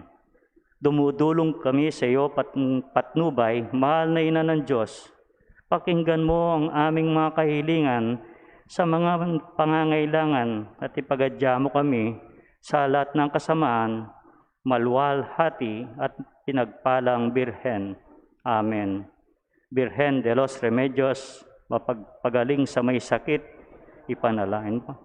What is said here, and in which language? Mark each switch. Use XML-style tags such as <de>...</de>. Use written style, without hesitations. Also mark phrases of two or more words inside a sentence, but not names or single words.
<tl>Dumudulong kami sa iyo, patnubay, mahal na Ina ng Diyos. Pakinggan mo ang aming mga kahilingan sa mga pangangailangan at ipagadya mo kami sa lahat ng kasamaan, maluwalhati at pinagpalang Birhen. Amen. Birhen de los Remedios, mapagpagaling sa may sakit, ipanalangin mo.</tl>